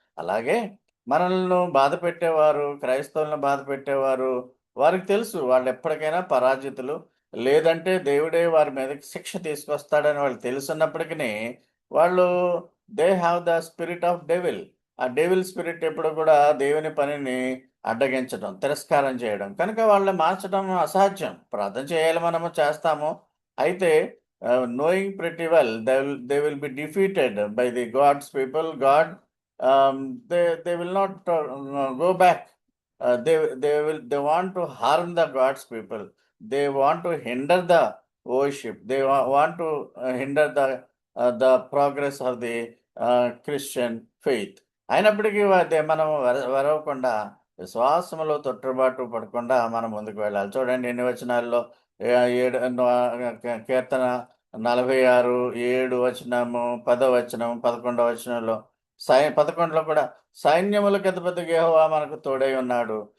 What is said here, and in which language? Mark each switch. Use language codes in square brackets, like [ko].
[te] అలాగే మనల్ని బాధపెట్టేవారు, క్రైస్తవులను బాధపెట్టేవారు, వారికి తెలుసు వాళ్ళెప్పటికైనా పరాజితులు. లేదంటే దేవుడే వారి మీదకి శిక్ష తీసుకొస్తాడని వాళ్ళకి తెలుసున్నప్పటికిని, వాళ్ళు [en] They have the spirit of devil. [te] ఆ డెవిల్ స్పిరిట్ ఎప్పుడు కూడా దేవుని పనిని అడ్డగించడం, తిరస్కారం చేయడం. కనుక వాళ్ళని మార్చడం అసాధ్యం. ప్రార్థన చేయాలి మనము చేస్తాము. అయితే [en] knowing pretty well they will be defeated by the God's people. God they will not go back. They want to harm the God's people. They want to hinder the worship. They want to hinder the progress of the Christian faith. [te] అయినప్పటికీ మనం వెరవకుండా విశ్వాసములో తొట్టుబాటు పడకుండా మనం ముందుకు వెళ్ళాలి. చూడండి ఎన్ని వచనాల్లో ఏడు కీర్తన 46, 7 వచనము, 10 వచనం, 11 వచనంలో 11లో కూడా సైన్యములకు అధిపతిగా యెహోవా మనకు తోడై ఉన్నాడు.